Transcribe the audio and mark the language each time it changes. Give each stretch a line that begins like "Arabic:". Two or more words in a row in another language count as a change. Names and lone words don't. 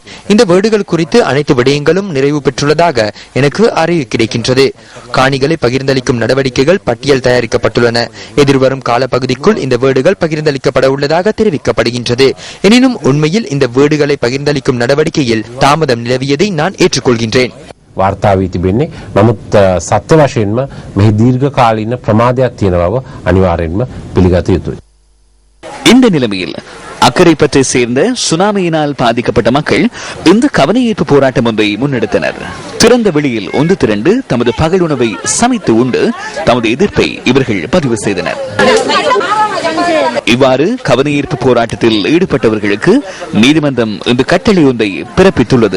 Tamil: இந்த வீடுகள் குறித்து அனைத்து விடயங்களும் நிறைவு பெற்றுள்ளதாக எனக்கு அறிவு கிடைக்கின்றது. காணிகளை பகிர்ந்தளிக்கும் நடவடிக்கைகள் பட்டியல் தயாரிக்கப்பட்டுள்ளன. எதிர்வரும் காலப்பகுதிக்குள் இந்த வீடுகள் பகிர்ந்தளிக்கப்பட உள்ளதாக தெரிவிக்கப்படுகின்றது. எனினும் உண்மையில் இந்த வீடுகளை பகிர்ந்தளிக்கும் நடவடிக்கையில் தாமதம் நிலவியதை நான் ஏற்றுக்கொள்கின்றேன்.
Sinhala: වාර්තා වී තිබෙන්නේ. නමුත් සත්‍ය වශයෙන්ම මෙහි දීර්ඝකාලීන ප්‍රමාදයක් තියෙන බව අනිවාර්යෙන්ම පිළිගත යුතුයි.
Tamil: இந்த நிலைமையில் அக்கரைப்பற்றை சேர்ந்த சுனாமியினால் பாதிக்கப்பட்ட மக்கள் இந்த கவனஈர்ப்பு போராட்டம் ஒன்றை முன்னெடுத்தனர். திறந்த வெளியில் ஒன்று திரண்டு தமது பகல் உணவை சமைத்து உண்டு தமது எதிர்ப்பை இவர்கள் பதிவு செய்தனர். இவ்வாறு கவனஈர்ப்பு போராட்டத்தில் ஈடுபட்டவர்களுக்கு நீதிமன்றம் இன்று கட்டளை ஒன்றை பிறப்பித்துள்ளது.